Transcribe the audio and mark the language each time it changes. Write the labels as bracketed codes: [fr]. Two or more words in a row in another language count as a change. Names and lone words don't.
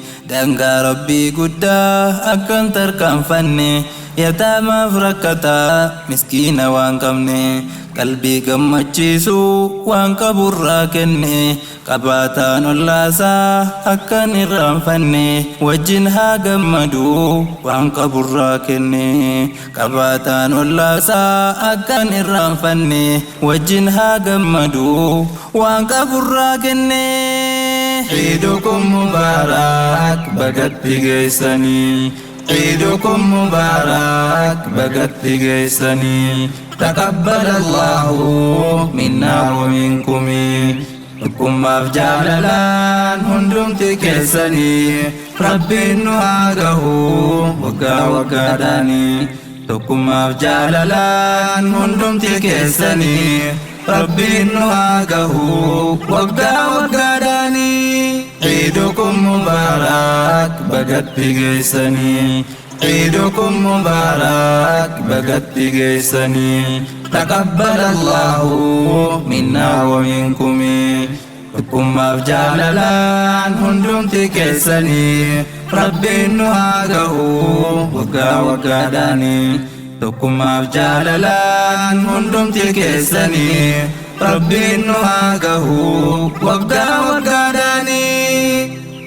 [om] daangaa Rabbii guddaa akkan tarkaanfanne yataamaaf rakkataa miskiina waan qabne qalbii gammachiisu waan qaburraa kenne qabaataan ollaasaa akkan irraanfanne wajjin haa gammadu waan qaburraa kenne qabaataan ollaasaa akkan irraanfanne wajjin haa gammadu waan qaburraa kenne. [ar] عيدكم مبارك [om] bagatti geessanii. [ar] عيدكم مبارك [om] bagatti geessanii. [ar] تقبل الله منا ومنكم. [om] Tokkummaaf jaalalaan hundumti keessanii Rabbiin nu haa gahu waggaa waggaadhaanii. Tokkummaaf jaalalaan hundumti keessanii Rabbiin nu haa gahu waggaa waggaadhaanii. [ar] عيدكم مبارك [om] bagatti geessanii. [ar] عيدكم مبارك [om] bagatti geessanii. [ar] تقبل الله منا ومنكم. [om] Tokkummaaf jaalalaan hundumti keessanii Rabbiin nu haa gahu waggaa waggaadhaanii. Tokkummaaf jaalalaan hundumti keessanii Rabbiin nu haa gahu waggaa waggaadhaanii.